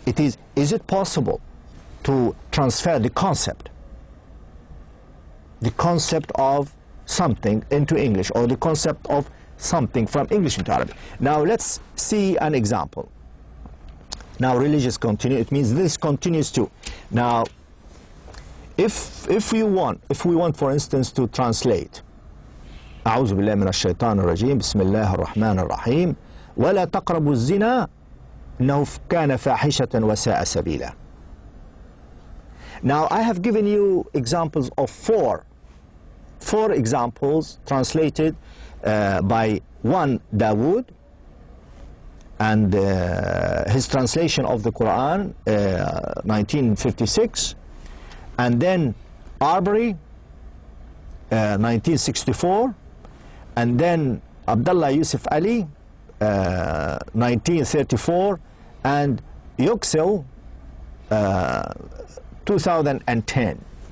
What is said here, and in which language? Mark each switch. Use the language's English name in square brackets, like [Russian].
[English] It is it possible to transfer the concept of something into English, or the concept of something from English into Arabic? Now let's see an example. Now religious continue, it means this continues to. Now if we want for instance to translate [Arabic] أعوذ بالله من الشيطان الرجيم بسم الله الرحمن الرحيم ولا تقربوا الزنا إنه كان فاحشة وساء سبيلا. [English] Now I have given you examples of four examples translated by one, Dawood, and his translation of the Quran 1956, and then Arbery 1964, and then Abdullah Yusuf Ali 1934, and Yüksel 2010.